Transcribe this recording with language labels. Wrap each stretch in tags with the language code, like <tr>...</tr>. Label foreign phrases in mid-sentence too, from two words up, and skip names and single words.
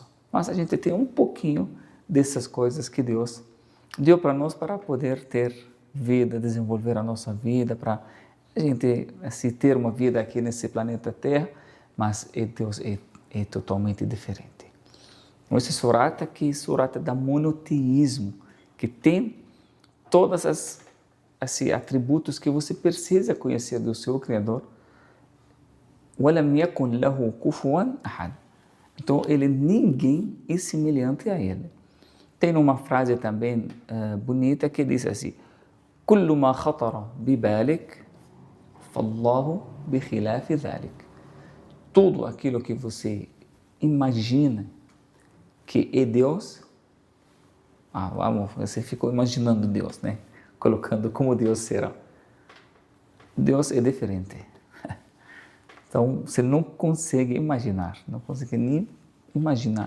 <pt>Mas a gente tem um pouquinho dessas coisas que Deus deu para nós para poder ter vida, desenvolver a nossa vida, para a gente assim, ter uma vida aqui nesse planeta Terra, mas Deus é totalmente diferente. Esse surata aqui é surata da monoteísmo, que tem todos esses atributos que você precisa conhecer do seu Criador.</pt> <ar>وَلَمْ يَكُنْ لَهُ كُفُوًا أَحَدٌ.</ar> <pt>Então, ninguém é semelhante a ele. Tem uma frase também bonita que diz assim,</pt> <ar>كُلُّ مَا خَطَرَ بِبَالِكَ فَاللَّهُ بِخِلَافِ ذَلِكَ.</ar> <pt>Tudo aquilo que você imagina que é Deus, você ficou imaginando Deus, né? Colocando como Deus será. Deus é diferente. Então, você não consegue imaginar, não consegue nem imaginar.</pt>